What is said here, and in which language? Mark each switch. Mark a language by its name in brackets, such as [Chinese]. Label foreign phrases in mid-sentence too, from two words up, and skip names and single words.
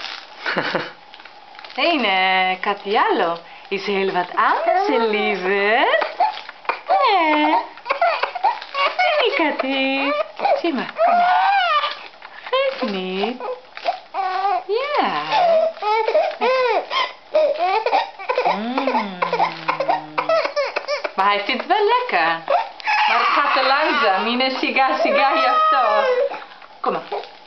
[Greek] Δεν είναι κάτι άλλο. [Dutch] Είσαι wat anders, lieve. [Greek] Δεν είναι κάτι. [Dutch] Zie maar, kom maar. Geef niet. Ja. Maar hij vindt het wel lekker. Maar het gaat te langzaam. [Greek] Είναι σιγά γι' αυτό. [Dutch] Kom maar.